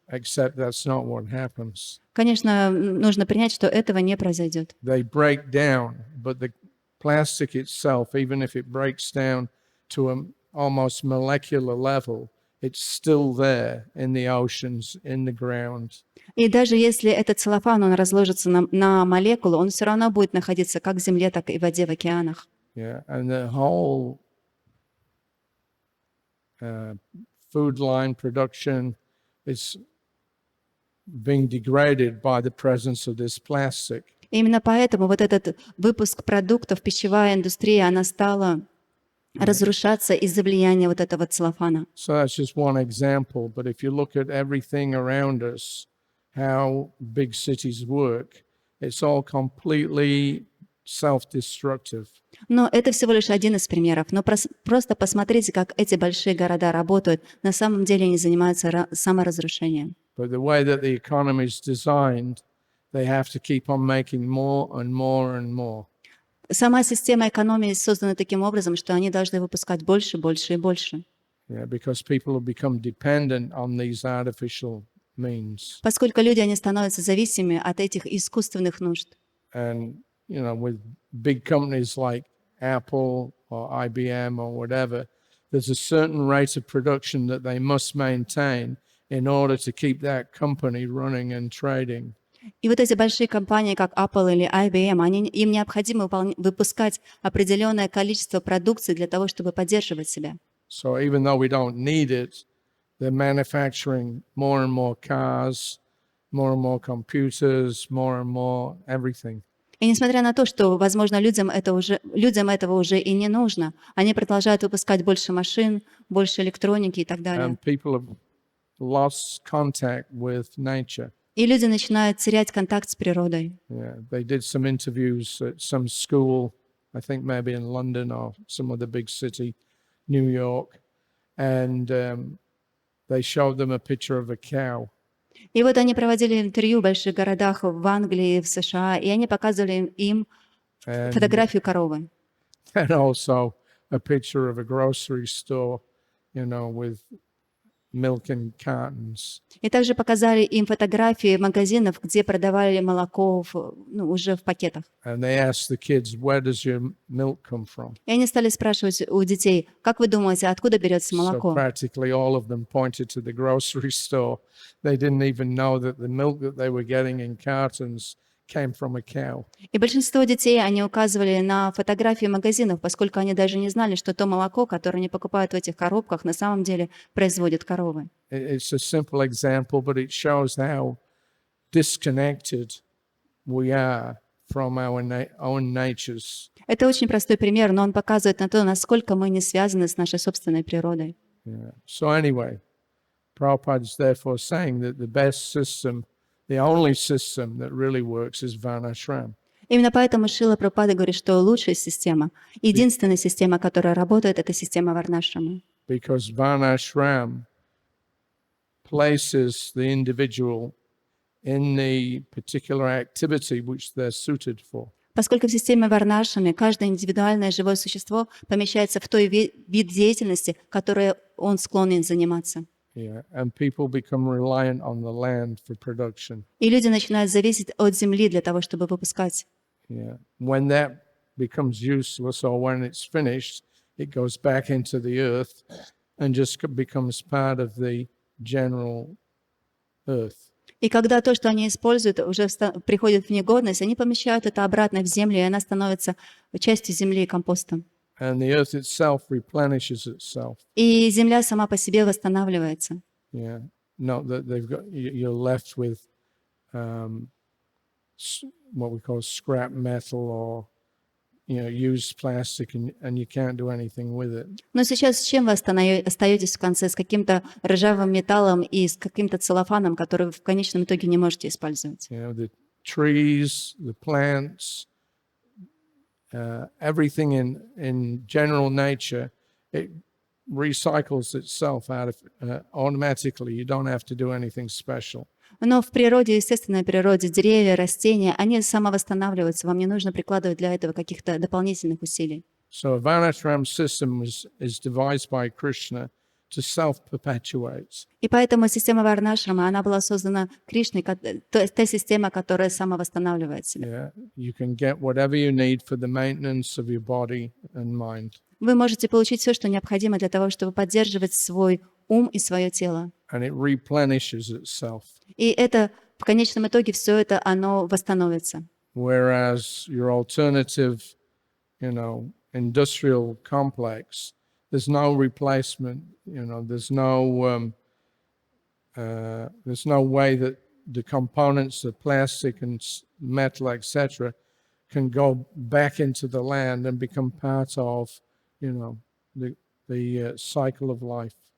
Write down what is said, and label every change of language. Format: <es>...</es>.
<en>Except that's not what happens.</en> <ru>Конечно, нужно принять, что этого не произойдет.</ru> <en>They break down, but the plastic itself, even if it breaks down to an almost molecular level, it's still there in the oceans, in the ground.</en> <ru>И даже если этот целлофан, он разложится на молекулы, он все равно будет находиться как в земле, так и в воде, в океанах.</ru> <en>Yeah, and the whole food line production is being degraded by the presence of this plastic.</en> <ru>И именно поэтому вот этот выпуск продуктов, пищевая индустрия, она стала разрушаться из-за влияния вот этого целлофана.</ru> <en>So that's just one example, but if you look at everything around us, how big cities work, it's all completely self-destructive.</en> <ru>Но это всего лишь один из примеров. Но просто посмотрите, как эти большие города работают. На самом деле они занимаются саморазрушением.</ru> <en>But the way that the economy is designed, they have to keep on making more and more and more.</en> <ru>Сама система экономии создана таким образом, что они должны выпускать больше, больше и больше.</ru> <en>Yeah, because people have become dependent on these artificial means.</en> <ru>Поскольку люди, они становятся зависимыми от этих искусственных нужд.</ru> <en>And, with big companies like Apple or IBM or whatever, there's a certain rate of production that they must maintain in order to keep that company running and trading.</en> <ru>И вот эти большие компании, как Apple или IBM, им необходимо выпускать определенное количество продукции для того, чтобы поддерживать себя.</ru> <en>So even though we don't need it, they're manufacturing more and more cars, more and more computers, more and more everything.</en> <ru>И несмотря на то, что, возможно, людям этого уже и не нужно, они продолжают выпускать больше машин, больше электроники и так далее.</ru> <en>And people have lost contact with nature.</en> <ru>И люди начинают терять контакт с природой.</ru> <en>Yeah, they did some interviews at some school, I think maybe in London or some other big city, New York, and they showed them a picture of a cow.</en> <ru>И вот они проводили интервью в больших городах в Англии, в США, и они показывали им фотографию коровы.</ru> <en>And also a picture of a grocery store, with milk in cartons.</en> <ru>И также показали им фотографии магазинов, где продавали молоко уже в пакетах.</ru> <en>And they asked the kids, where does your milk come from?</en> <ru>И они стали спрашивать у детей, как вы думаете, откуда берется молоко?</ru> <en>So practically all of them pointed to the grocery store. They didn't even know that the milk that they were getting in cartons came from a cow.</en> <ru>И большинство детей, они указывали на фотографии магазинов, поскольку они даже не знали, что то молоко, которое они покупают в этих коробках, на самом деле производят коровы.</ru> <en>It's a simple example, but it shows how disconnected we are from our own natures.</en> <ru>Это очень простой пример, но он показывает на то, насколько мы не связаны с нашей собственной природой.</ru> <en>Yeah. So anyway, Prabhupada is therefore saying that the best system, the only system that really works is Varnashram.</en> <ru>Именно поэтому Шрила Прабхупада говорит, что лучшая система, единственная система, которая работает, это система Варнашрама.</ru> <en>Because Varnashram places the individual in the particular activity which they're suited for.</en> <ru>Поскольку в системе Варнашрама каждое индивидуальное живое существо помещается в той вид деятельности, которой он склонен заниматься.</ru> <en>Yeah, and people become reliant on the land for production.</en> <ru>И люди начинают зависеть от земли для того, чтобы выпускать.</ru> <en>Yeah. When that becomes useless or when it's finished, it goes back into the earth and just becomes part of the general earth.</en> <ru>И когда то, что они используют, уже приходит в негодность, они помещают это обратно в землю, и она становится частью земли и компостом.</ru> <en>And the earth itself replenishes itself.</en> <ru>И земля сама по себе восстанавливается.</ru> <en>Yeah. Not that you're left with what we call scrap metal or used plastic and you can't do anything with it.</en> <ru>Но сейчас с чем вы остаетесь в конце? С каким-то ржавым металлом и с каким-то целлофаном, который вы в конечном итоге не можете использовать.</ru> <en>The trees, the plants, everything in general nature, it recycles itself out of automatically. You don't have to do anything special.</en> <ru>Но в природе, естественной природе, деревья, растения, они самовосстанавливаются. Вам не нужно прикладывать для этого каких-то дополнительных усилий.</ru> <en>So a Varnashram system is devised by Krishna to self-perpetuate.</en> <ru>И поэтому система Варнашрама, она была создана Кришной, та система, которая самовосстанавливает себя.</ru> <en>Yeah, you can get whatever you need for the maintenance of your body and mind.</en> <ru>Вы можете получить все, что необходимо для того, чтобы поддерживать свой ум и свое тело.</ru> <en>And it replenishes itself.</en> <ru>И это, в конечном итоге, все это, оно восстановится.</ru> <en>Whereas your alternative, industrial complex, there's no replacement. There's no way that the components of plastic and metal, etc., can go back into the land and become part of, the cycle of life.</en>